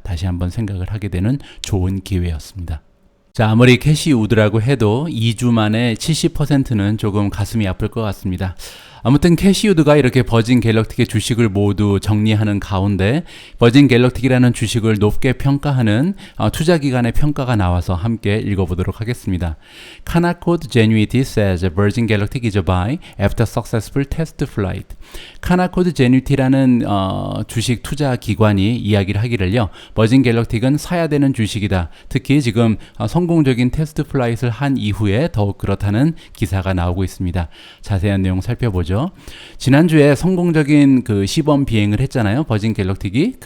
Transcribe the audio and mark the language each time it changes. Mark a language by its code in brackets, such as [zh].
[ko] 다시 한번 생각을 하게 되는 좋은 기회였습니다. 자, 아무리 캐시우드라고 해도 2주 만에 70%는 조금 가슴이 아플 것 같습니다. 아무튼 캐시우드가 이렇게 버진 갤럭틱의 주식을 모두 정리하는 가운데 버진 갤럭틱이라는 주식을 높게 평가하는 투자기관의 평가가 나와서 함께 읽어보도록 하겠습니다. [en] Canaccord Genuity says Virgin Galactic is a buy after successful test flight. [ko] Canaccord Genuity라는 주식 투자 기관이 이야기를 하기를요, 버진 갤럭틱은 사야 되는 주식이다. 특히 지금 성공적인 테스트 플라이트를 한 이후에 더욱 그렇다는 기사가 나오고 있습니다. 자세한 내용 살펴보죠. 지난주에 성공적인 그 시범 비행을 했잖아요. 버진 갤럭틱이.